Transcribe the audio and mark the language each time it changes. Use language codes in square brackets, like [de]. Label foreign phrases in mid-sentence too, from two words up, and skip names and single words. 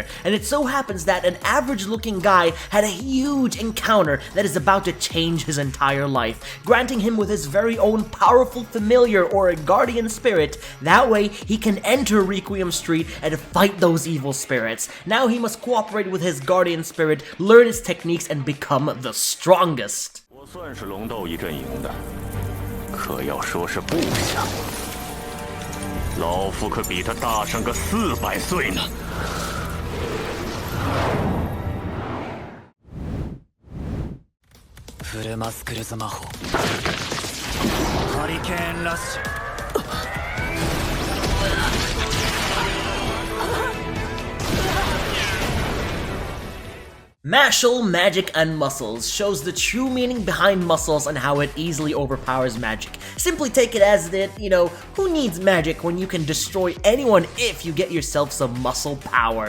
[en] And it so happens that an average-looking guy had a huge encounter that is about to change his entire life, granting him with his very own powerful familiar or a guardian spirit. That way, he can enter Requiem Street and fight those evil spirits. Now he must cooperate with his guardian spirit, learn its techniques, and become the strongest. [zh] 算是龙斗一阵营的，可要说是部下，老夫可比他大上个400岁呢。 [ja] フルマスクルズ魔法、ハリケーンラッシュ。 [en] Mashle, Magic, and Muscles shows the true meaning behind muscles and how it easily overpowers magic. Simply take it as that, who needs magic when you can destroy anyone if you get yourself some muscle power?